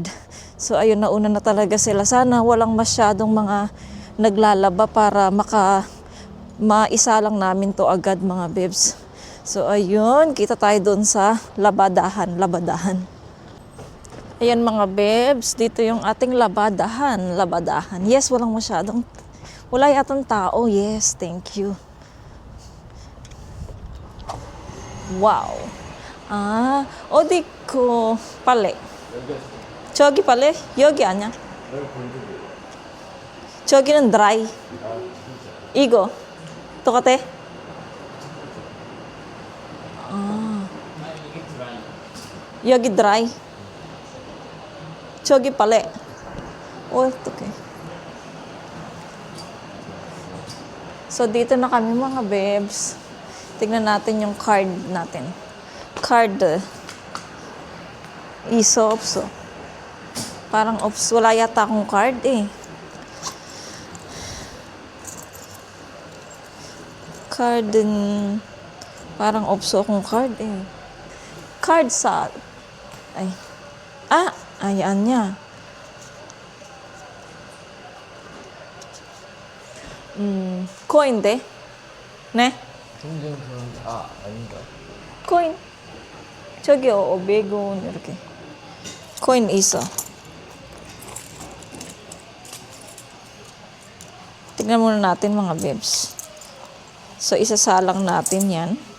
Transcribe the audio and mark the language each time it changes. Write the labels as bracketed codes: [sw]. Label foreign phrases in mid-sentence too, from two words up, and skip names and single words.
[tl] So, ayun, nauna na talaga sila. Sana walang masyadong mga naglalaba para maisa lang namin to agad, mga bebs. So, ayun, kita tayo doon sa labadahan. Ayan, mga bebs, dito yung ating labadahan. Yes, wala yatang tao. [en] Yes, thank you. Wow. [ko] 어디 빨래. 저기 빨래? 여기 아니야? 저기는 드라이. 이거 똑같아? 여기 드라이. 저기 빨래. 어떡해. [tl] So, dito na kami, mga bebs. Tignan natin yung card natin. Card. Opso. Parang wala yata akong card eh. Card din. Parang opso akong card eh. Card sa... ayan niya. [ko] 코인데? 네? 아닌가? 코인. 저기 500원 이렇게. 코인 있어. [tl] Tignan muna natin, mga bebs. So, isasalang natin yan.